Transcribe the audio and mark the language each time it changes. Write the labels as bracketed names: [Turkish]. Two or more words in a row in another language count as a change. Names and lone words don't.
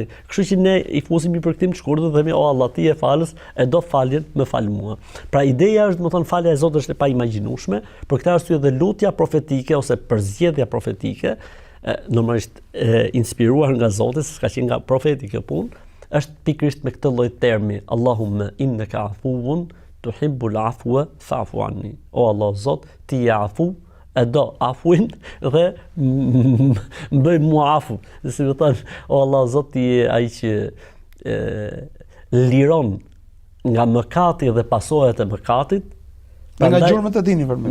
[Albanian] Kështu që ne i fusim i përkthim të shkurtër dhe themi o Allah ti je falës, e do faljen, më fal mua. Pra ideja është, do të thonë, falja e Zotit është e paimagjinueshme, për këtë arsye dhe lutja profetike ose përzgjedhja profetike, normalisht inspiruar nga Zoti, s'ka qenë nga profeti kjo punë, është pikërisht me këtë lloj termi, [Arabic] اللهم إنك عفو تحب العفو فاعف عني. [Albanian] O Allah Zot, ti je afu, e do afuin dhe më bëj mua afu. Si më thënë, o Allah Zot, ti je ai që liron nga mëkati dhe pasojat e mëkatit. Nga gjurmët e dini vërmë.